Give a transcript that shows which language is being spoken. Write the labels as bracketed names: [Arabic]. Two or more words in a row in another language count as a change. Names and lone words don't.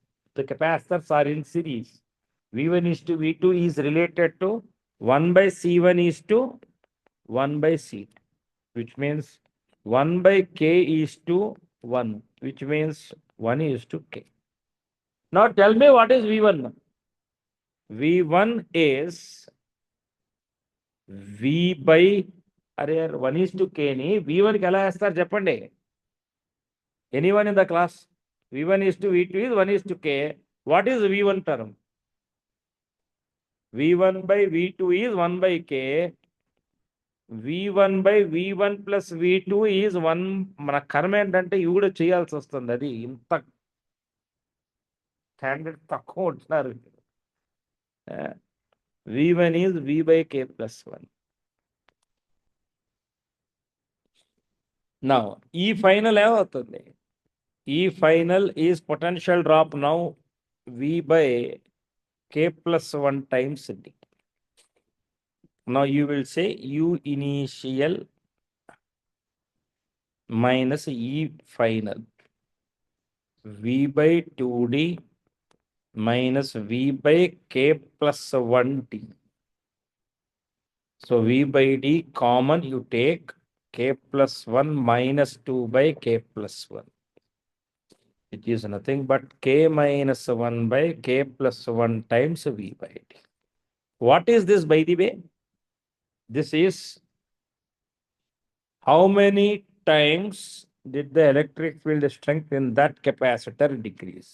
[English] The capacitors are in series. V1 is to V2 is related to 1 by C1 is to 1 by C2, which means 1 by K is to 1, which means 1 is to K. Now tell me what is V1. V1 is V by, [Telugu] అరే 1:k ని V1 కి ఎలా వేస్తారు చెప్పండి? [English] Anyone in the class? V1 is to V2 is 1:k. What is V1 term? V1 by V2 is 1 by k. V1 by V1 plus V2 is 1. [Telugu] మన కర్మ ఏంటంటే ఇవి కూడా చేయాల్సి వస్తుంది. అది ఇంత స్టాండర్డ్ తక్కువ ఉంటున్నారు. [English] V1 is V by k plus 1. Now, E final ఏమవుతుంది? E final is potential drop now V by k plus 1 times D. Now you will say U initial minus E final V by 2D minus V by k plus 1D. So V by D common you take k plus 1 minus 2 by k plus 1. It is nothing but k minus 1 by k plus 1 times V by D. What is this, by the way? This is how many times did the electric field strength in that capacitor decrease?